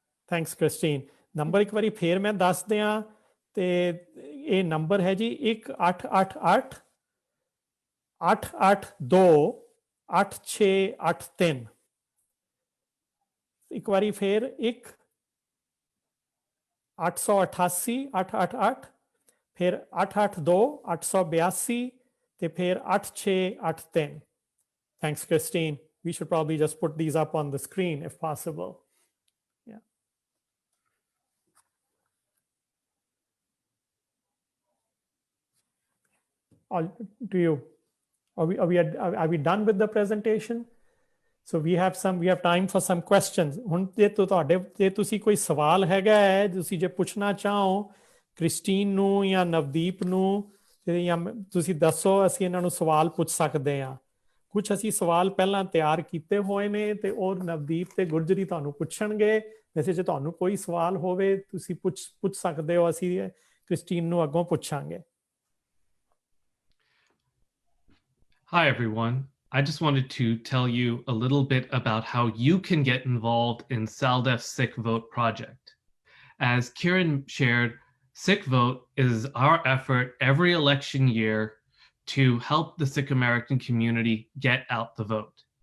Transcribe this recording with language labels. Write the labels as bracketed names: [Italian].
[English] Thanks Christine [Punjabi] number ਇੱਕ ਵਾਰੀ ਫੇਰ ਮੈਂ ਦੱਸ ਦਿਆਂ ਤੇ ਇਹ ਨੰਬਰ ਹੈ ਜੀ 1-888-882-8683 ਇੱਕ ਵਾਰੀ ਫੇਰ 1-888-888 ਫਿਰ 882-882 ਤੇ ਫਿਰ 8683 Thanks Christine [English] we should probably just put these up on the screen if possible. Yeah. Do you, are we done with the presentation? So we have time for some questions. [Punjabi] ਹੁਣ ਜੇ ਤੁਸੀਂ ਕੋਈ ਸਵਾਲ ਹੈਗਾ ਹੈ ਤੁਸੀਂ ਜੇ ਪੁੱਛਣਾ ਚਾਹੋ ਕ੍ਰਿਸਟੀਨ ਨੂੰ ਜਾਂ ਨਵਦੀਪ ਨੂੰ ਜਾਂ ਤੁਸੀਂ ਦੱਸੋ ਅਸੀਂ ਇਹਨਾਂ ਨੂੰ ਸਵਾਲ ਪੁੱਛ ਸਕਦੇ ਹਾਂ ਕੁਝ ਅਸੀਂ ਸਵਾਲ ਪਹਿਲਾਂ ਤਿਆਰ ਕੀਤੇ ਹੋਏ ਨੇ ਤੇ ਉਹ ਨਵਦੀਪ ਤੇ ਗੁਰਜਰੀ ਤੁਹਾਨੂੰ ਪੁੱਛਣਗੇ ਵੈਸੇ ਜੇ ਤੁਹਾਨੂੰ ਕੋਈ ਸਵਾਲ ਹੋਵੇ ਤੁਸੀਂ ਪੁੱਛ ਸਕਦੇ ਹੋ ਅਸੀਂ ਕ੍ਰਿਸਟੀਨ ਨੂੰ ਅੱਗੋਂ ਪੁੱਛਾਂਗੇ [English] Hi everyone. I just wanted to tell you a little bit about how you can get involved in SALDEF's Sikh Vote project. As Kieran shared, Sikh Vote is our effort every election year to help the Sikh American community get out the vote.